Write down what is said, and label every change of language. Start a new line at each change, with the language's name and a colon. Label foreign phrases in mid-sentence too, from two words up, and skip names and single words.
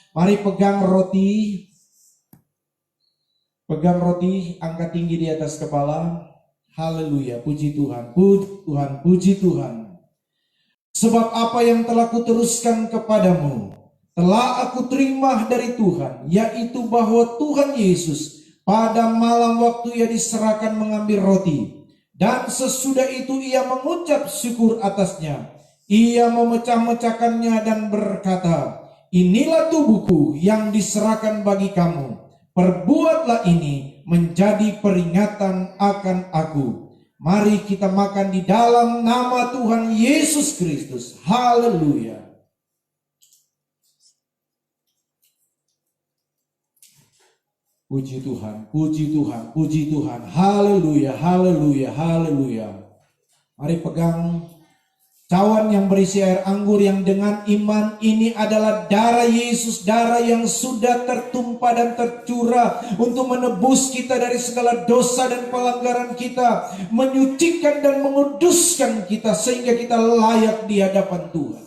Indonesian: Mari pegang roti. Pegang roti, angkat tinggi di atas kepala. Haleluya, puji Tuhan, puji Tuhan, puji Tuhan. Sebab apa yang telah kuteruskan kepadamu, telah aku terima dari Tuhan, yaitu bahwa Tuhan Yesus pada malam waktu ia diserahkan mengambil roti, dan sesudah itu ia mengucap syukur atasnya. Ia memecah-mecahkannya dan berkata, inilah tubuhku yang diserahkan bagi kamu. Perbuatlah ini menjadi peringatan akan aku. Mari kita makan di dalam nama Tuhan Yesus Kristus. Haleluya. Puji Tuhan, puji Tuhan, puji Tuhan. Haleluya, haleluya, haleluya. Mari pegang cawan yang berisi air anggur yang dengan iman ini adalah darah Yesus, darah yang sudah tertumpah dan tercurah untuk menebus kita dari segala dosa dan pelanggaran kita, menyucikan dan menguduskan kita sehingga kita layak di hadapan Tuhan.